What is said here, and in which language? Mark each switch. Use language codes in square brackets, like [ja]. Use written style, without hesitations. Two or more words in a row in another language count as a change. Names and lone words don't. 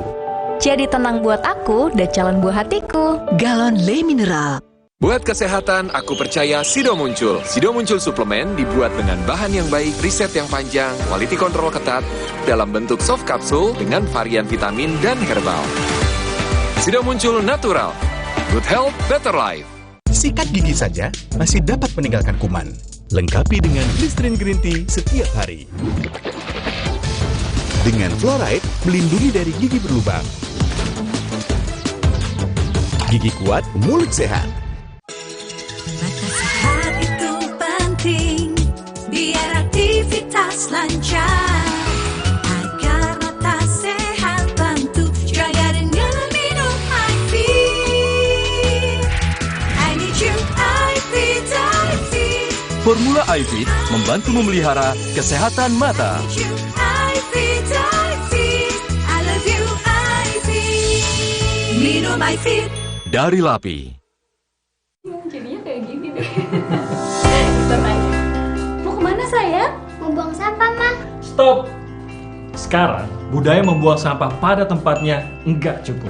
[id] Jadi tenang buat aku dan calon buah hatiku. Galon Le Mineral. Buat kesehatan, aku percaya Sido Muncul. Sido Muncul suplemen dibuat dengan bahan yang baik, riset yang panjang, [en] quality control [id] ketat, dalam bentuk soft kapsul dengan varian vitamin dan herbal. Sido Muncul natural. [en] Good health, better life. [id] Sikat gigi saja masih dapat meninggalkan kuman. Lengkapi dengan Listerine Green Tea setiap hari. Dengan fluoride, melindungi dari gigi berlubang. Gigi kuat, mulut sehat. Mata sehat itu penting, biar aktivitas lancar. Agar mata sehat, bantu jaga dengan minum iFit. [en] I need you, iFit, iFit. [id] Formula iFit membantu memelihara kesehatan mata. [en] iFit, iFit. I love you, iFit. [id] Minum iFit. Dari Lapi. Jadinya kayak gini deh. Mau kemana sayang? Mau buang sampah, Ma. Stop! Sekarang, budaya membuang sampah pada tempatnya enggak cukup.